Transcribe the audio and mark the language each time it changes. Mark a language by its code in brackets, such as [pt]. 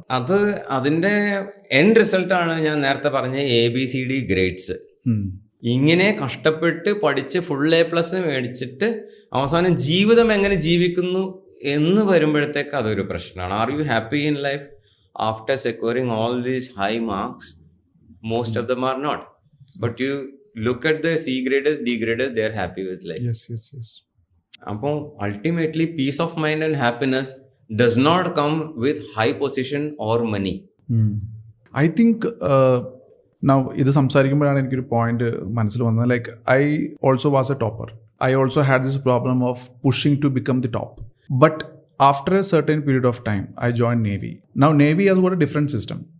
[ml] അത് അതിൻ്റെ എൻഡ് റിസൾട്ടാണ് ഞാൻ നേരത്തെ പറഞ്ഞ ABCD ഗ്രേഡ്സ്. ഇങ്ങനെ കഷ്ടപ്പെട്ട് പഠിച്ച് ഫുൾ A+ മേടിച്ചിട്ട് അവസാനം ജീവിതം എങ്ങനെ ജീവിക്കുന്നു എന്ന് വരുമ്പോഴത്തേക്ക് അതൊരു പ്രശ്നമാണ്. [en] Are you happy in life after securing all these high marks? Most of them are not. But you look at the C graders, D graders, they are happy with life. Yes. അപ്പോൾ ultimately peace of mind and happiness does not come with high position or money. I think now [ml] ഇത് സംസാരിക്കുമ്പോഴാണ് എനിക്കൊരു point മനസ്സിൽ വന്നത്. [en] Like I also was a topper. I also had this problem of pushing to become the top. But after a certain period of time I join navy. Now navy has got a different system.